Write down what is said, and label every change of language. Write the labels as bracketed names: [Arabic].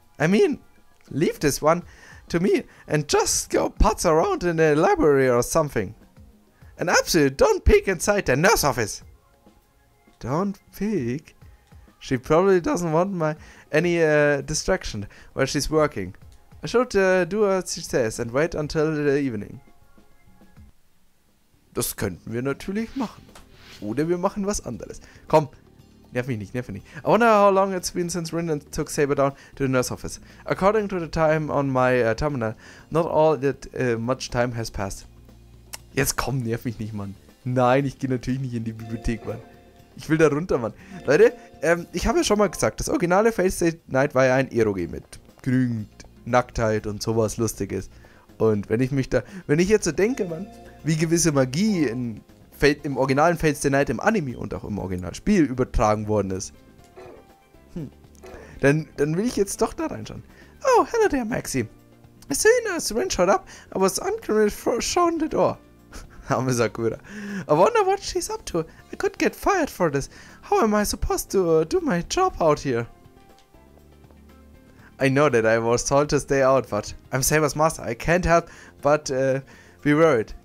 [English] I mean, leave this one to me and just go putz around in the library or something. And absolutely don't peek inside the nurse office. Don't peek? She probably doesn't want any distraction while she's working. I should do as she says and wait until the evening. [German] Das könnten wir natürlich machen. Oder wir machen was anderes. Komm, nerv mich nicht, nerv mich nicht. [English] I wonder how long it's been since Rin took Saber down to the nurse office. According to the time on my terminal, not all that much time has passed. [German] Jetzt komm, nerv mich nicht, Mann. Nein, ich gehe natürlich nicht in die Bibliothek, Mann. Ich will da runter, Mann. Leute, ich habe ja schon mal gesagt, das originale Fate Night war ja ein Eroge mit genügend Nacktheit und sowas Lustiges. Und wenn ich jetzt so denke, Mann, wie gewisse Magie im originalen Fate Stay Night im Anime und auch im Originalspiel übertragen worden ist, dann will ich jetzt doch da reinschauen. [English] Oh, hello there, Maxi. As soon as Rin showed up, I was uncommitted shown the door. [German] Arme Sakura. [English] I wonder what she's up to. I could get fired for this. How am I supposed to do my job out here? I know that I was told to stay out, but I'm Saber's master. I can't help but be worried.